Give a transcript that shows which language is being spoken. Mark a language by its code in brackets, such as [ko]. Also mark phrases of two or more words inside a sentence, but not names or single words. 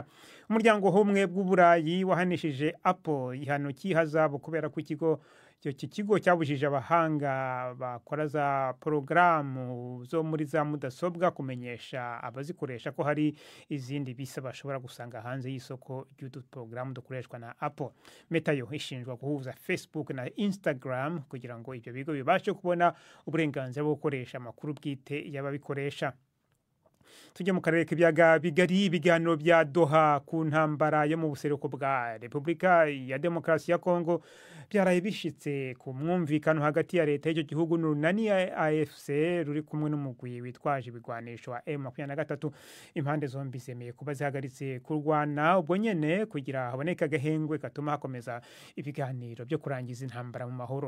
[rw] Umuryango w'ubumwe bw'Uburayi wahanishije Apple ihano cy'ihazabu kubera ko iki kigo cyabujije abahanga bakora za porogaramu zo muri za mudasobwa kumenyesha abazikoresha ko hari izindi bisa bashobora gusanga hanze y'isoko ry'utu porogaramu dukoreshwa na Apple. Meta yo ishinjwa guhuza Facebook na Instagram kugira ngo ibyo bigo bibashe kubona uburenganzira bwo gukoresha amakuru bwite y'ababikoresha. Tujye mu karere k'ibyaga bigari. [rn] Ibiganiro bya Doha ku ntambara yo mu buseruko bwa Repubulika ya Demokarasi ya Kongo byaraye bishitse ku mwumvikano hagati ya leta y'icyo gihugu n'urunani ya AFC ruri kumwe n'umugwi witwaje ibigwanisho wa M23. Impande zombi zemeye kuba zihagaritse kurwana ubwo nyene kugira haboneka agahengwe katuma hakomeza ibiganiro byo kurangiza intambara mu mahoro.